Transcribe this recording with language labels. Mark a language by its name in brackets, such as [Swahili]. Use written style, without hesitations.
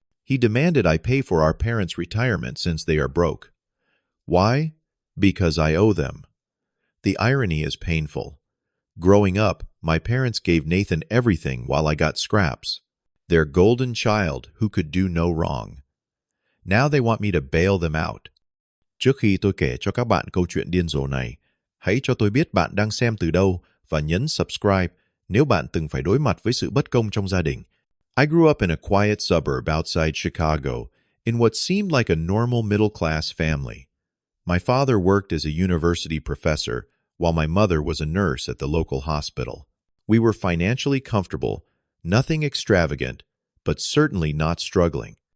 [English] He demanded I pay for our parents' retirement since they are broke. Why? Because I owe them. The irony is painful. Growing up, my parents gave Nathan everything while I got scraps. Their golden child who could do no wrong. Now they want me to bail them out. [Vietnamese] Trước khi tôi kể cho các bạn câu chuyện điên rồ này, hãy cho tôi biết bạn đang xem từ đâu và nhấn subscribe nếu bạn từng phải đối mặt với sự bất công trong gia đình. [English] I grew up in a quiet suburb outside Chicago in what seemed like a normal middle-class family. My father worked as a university professor, while my mother was a nurse at the local hospital. We were financially comfortable, nothing extravagant, but certainly not struggling.